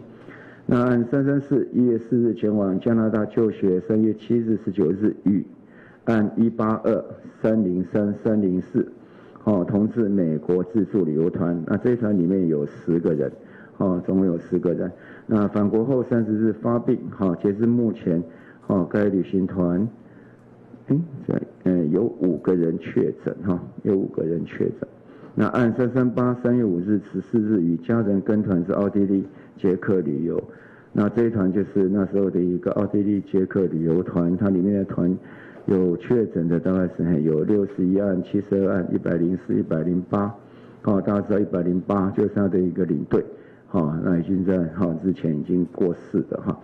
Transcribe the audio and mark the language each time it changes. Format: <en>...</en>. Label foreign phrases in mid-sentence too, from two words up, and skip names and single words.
<zh>那案334，1月4日前往加拿大就學，3月7日、19日與案182、303、304。同至美國自助旅遊團，那這一團裡面有10個人，總共有10個人。那返國後30日發病，截至目前，該旅行團有5个人确诊哈，有5个人确诊。那按338 3月5日14日与家人跟团是奥地利捷克旅游，那这一团就是那时候的一个奥地利捷克旅游团，它里面的团有确诊的大概是有61案、72案、104、108，大家知道108就是他的一个领队，那已经在之前已经过世的哈。</zh>